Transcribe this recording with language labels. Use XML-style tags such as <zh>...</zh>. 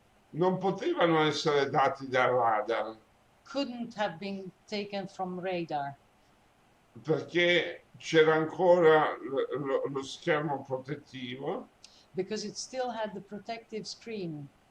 <it>Non potevano essere dati dal radar</it> <en>couldn't have been taken from radar</en> <it>perché c'era ancora lo schermo protettivo.</it> <en>because it still had the protective screen.</en>